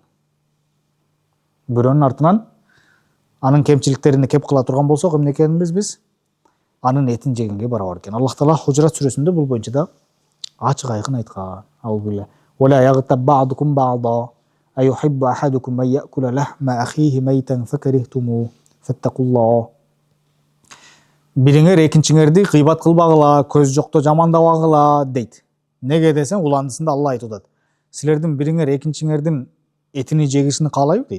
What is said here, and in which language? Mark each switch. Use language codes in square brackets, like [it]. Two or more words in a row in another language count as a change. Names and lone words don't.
[ky] Бирөөнүн артынан анын кемчиликтерине кеп кыла турган болсок, эмне экенбиз биз? Анын этин жегенге барабар экен. Аллах Таала Хужурат сүрөсүндө бул боюнча да ачык айкын айткан. Албиле. [ar] ولا يغتب بعضكم بعضا. أيحب أحدكم أن يأكل لحم أخيه ميتا فكرهتموه. Фаттакуллах. [ky] Бириңер экинчиңерди гыйбат кылбагыла, көз жокто жамандабагыла дейт. Неге десең, уландысында Алла айтып атат. Силердин бириңер экинчиңердин этини жегишин каалайбы дейт.